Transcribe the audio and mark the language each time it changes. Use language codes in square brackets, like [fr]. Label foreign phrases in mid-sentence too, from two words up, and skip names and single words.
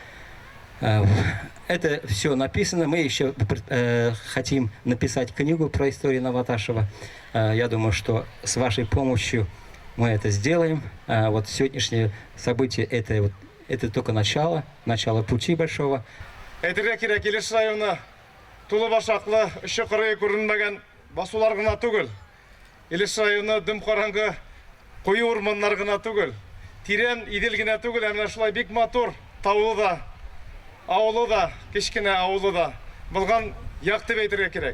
[ru] Это все написано. Мы еще хотим написать книгу про историю Новооташева. Я думаю, что с вашей помощью мы это сделаем. Сегодняшнее событие это только начало пути большого. [tt] Әйтергә кирәк, Илеш районы тулы башаклы, очы кырые күренмәгән басулар гына түгел. Илеш районы дөм караңгы куе урманнар гына түгел. Тирән идел генә түгел, менә шулай бик матур таулы да, авылы да, кечкенә авылы да булган як дип әйтергә кирәк.